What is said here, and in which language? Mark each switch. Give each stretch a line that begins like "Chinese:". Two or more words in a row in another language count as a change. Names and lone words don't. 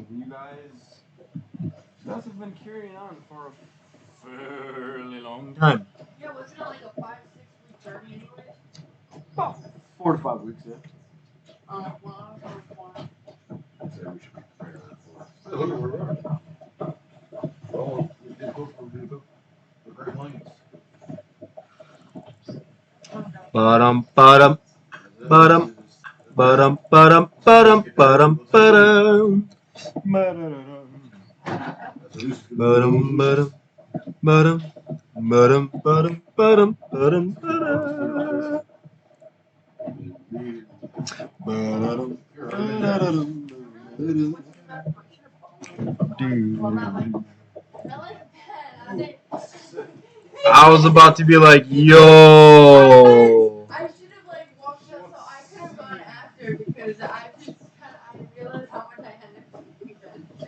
English: You guys have been carrying on for a fairly long time. Yeah, wasn't it like a 5-6 week journey anyways? About 4 to 5 weeks, yeah. Well, I was one. I'd say we should be prepared for Hey, look at where we are. Oh, we did go for the Great Lanes. ba-dum, ba-dum, ba-dum, ba-dum, ba-dum, ba-dum, ba-dum, ba-dum. Ba-dum, ba-dum, ba-dum, ba-dum, ba-dum, ba-dum, ba-dum, ba-dum. Ba-da-dum, ba-da-dum, ba-dum. Well, not like that. I was about to be like, yo. I should have like walked up, so I could have gone after because I realized how much I had to do then.